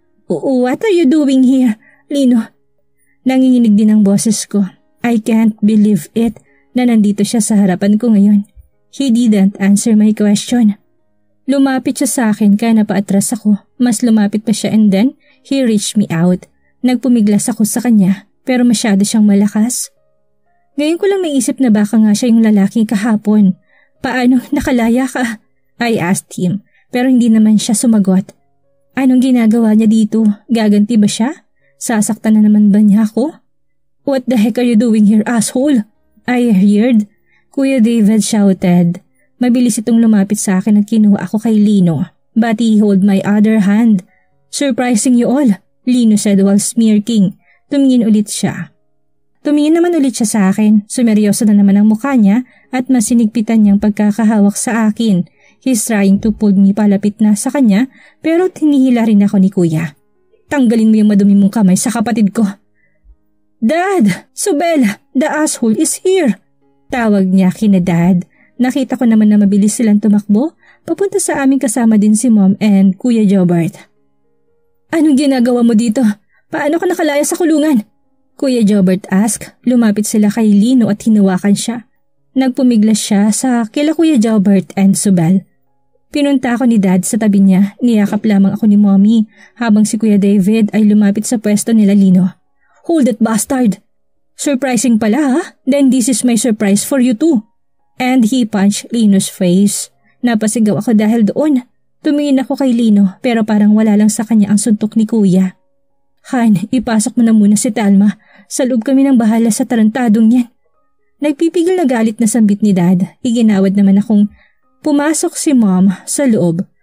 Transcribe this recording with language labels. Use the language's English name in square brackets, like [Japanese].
[English] What are you doing here, Lino? [Filipino] Nanginginig din ang boses ko. [English] I can't believe it [Filipino] na nandito siya sa harapan ko ngayon. [English] He didn't answer my question. [Filipino] Lumapit siya sa akin kaya napaatras ako. Mas lumapit pa siya [English] and then he reached me out. [Filipino] Nagpumiglas ako sa kanya pero masyado siyang malakas. Ngayon ko lang naisip na baka nga siya yung lalaki kahapon. Paano nakalaya ka? [English] I asked him [Filipino] pero hindi naman siya sumagot. Anong ginagawa niya dito? Gaganti ba siya? Sasaktan na naman ba niya ako? [English] What the heck are you doing here, asshole? I heard. Kuya David shouted. [Filipino] Mabilis itong lumapit sa akin at kinuha ako kay Lino. [English] But he held my other hand. Surprising you all, Lino said while smirking. [Filipino] Tumingin ulit siya. Tumingin naman ulit siya sa akin. Sumeryoso na naman ang mukha niya at masinigpitan niyang pagkakahawak sa akin. [English] He's trying to pull me [Filipino] palapit na sa kanya pero tinihila rin ako ni Kuya. Tanggalin mo yung madumi mong kamay sa kapatid ko. Dad! Subel! [English] The asshole is here! [Filipino] Tawag niya kina Dad. Nakita ko naman na mabilis silang tumakbo. Papunta sa amin kasama din si Mom and Kuya Jobert. Anong ginagawa mo dito? Paano ka nakalaya sa kulungan? Kuya Jobert asked. Lumapit sila kay Lino at hinawakan siya. Nagpumiglas siya sa kila Kuya Jobert and Subel. Pinunta ako ni Dad sa tabi niya. Niyakap lamang ako ni Mommy habang si Kuya David ay lumapit sa pwesto nila Lino. [English] Hold it, bastard! [Filipino] Surprising pala ha? [English] Then this is my surprise for you too. And he punched Lino's face. [Filipino] Napasigaw ako dahil doon. Tumingin ako kay Lino pero parang wala lang sa kanya ang suntok ni Kuya. Han, ipasok mo na muna si Talma. Sa loob kami ng bahala sa tarantadong yan. Nagpipigil na galit na sambit ni Dad. Iginawad naman akong pumasok si Mom sa loob.